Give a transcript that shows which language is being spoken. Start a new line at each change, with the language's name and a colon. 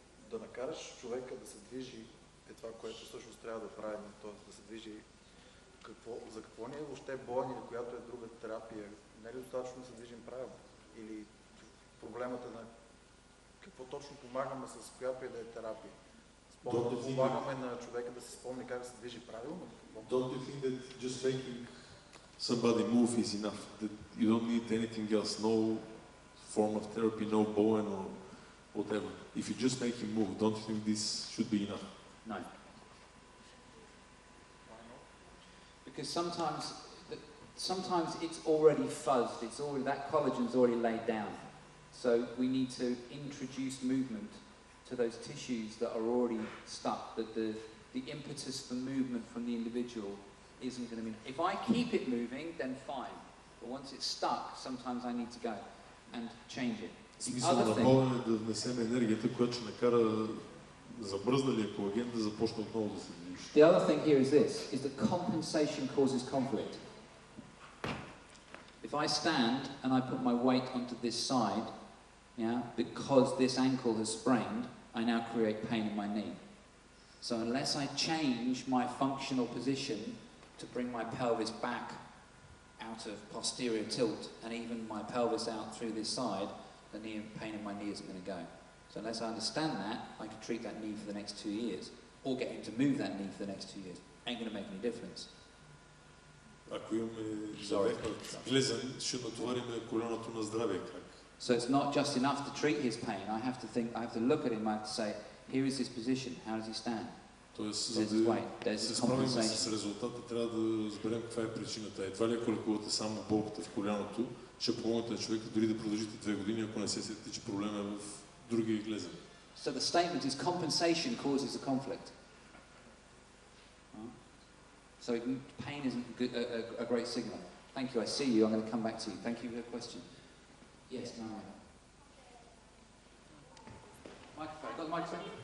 Bulgarian: да накараш човека да се движи е това, което всъщност трябва да правим, т.е. да се движи за какво ни е въобще Bowen или която е друга терапия. Не е ли достатъчно да се движим правилно? Или проблемът е на какво точно помагаме с която и да е терапия? Помагаме на човека да се спомни как да се движи правилно?
English: Don't you think that just making somebody move is enough? That you don't need anything else, no form of therapy, no Bowen or whatever. If you just make him move, don't you think this should be enough? No. Because sometimes it's already fuzzed, that collagen's already laid down. So we need to introduce movement to those tissues that are already stuck, that the impetus for movement from the individual isn't going to be... If I keep it moving, then fine. But once it's stuck, sometimes I need to go and change it.
Bulgarian: Смисъл на Bowen е да внесем енергията, която ще накара замръзналия колаген да започне отново да се движи.
English: The other thing here is this, is that compensation causes conflict. If I stand and I put my weight onto this side, yeah, because this ankle has sprained, I now create pain in my knee. So unless I change my functional position to bring my pelvis back out of posterior tilt and even my pelvis out through this side, the pain in my knee isn't going to go. So unless I understand that, I can treat that knee for the next 2 years, or get him to move that knee for the next 2 years. Ain't going to make any difference.
Bulgarian: Ако имаме завехнат глезен, ще натовариме коляното на здравия крак.
English: So it's not just enough to treat his pain. I have to look at him, I have to say, here is his position, how does he stand?
Bulgarian: Тоест, за да се справим с резултата, трябва да разберем каква е причината. Едва ли ако лекувате само болката в коляното, ще помогнете на човека дори да продължите 2 години, ако не се сетите, че проблема е в другия глезен.
English: So the statement is compensation causes a conflict. So pain isn't a great signal. Thank you, I see you, I'm going to come back to you. Thank you for your question. Yes, Maria. Microphone, got the microphone?